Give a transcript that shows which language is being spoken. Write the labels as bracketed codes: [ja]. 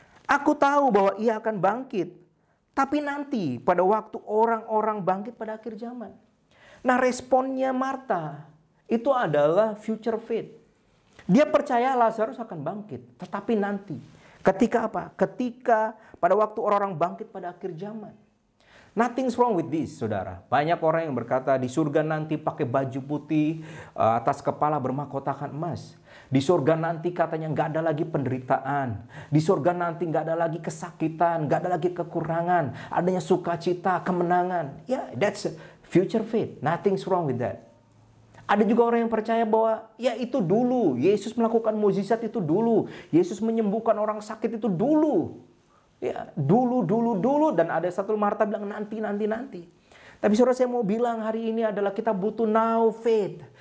[id] Aku tahu bahwa ia akan bangkit, tapi nanti pada waktu orang-orang bangkit pada akhir zaman. Nah, responnya Marta itu adalah future faith. Dia percaya Lazarus akan bangkit, tetapi nanti. Ketika apa? Ketika pada waktu orang-orang bangkit pada akhir zaman. [en] Nothing's wrong with this, saudara. [id] Banyak orang yang berkata di surga nanti pakai baju putih, atas kepala bermahkotakan emas. Di surga nanti katanya nggak ada lagi penderitaan. Di surga nanti nggak ada lagi kesakitan, nggak ada lagi kekurangan. Adanya sukacita, kemenangan. [en] Yeah, that's future faith. Nothing's wrong with that. [id] Ada juga orang yang percaya bahwa ya itu dulu. Yesus melakukan mukjizat itu dulu. Yesus menyembuhkan orang sakit itu dulu. Ya, dulu. Dan ada satu Marta bilang nanti. Tapi saudara, saya mau bilang hari ini adalah kita butuh now faith.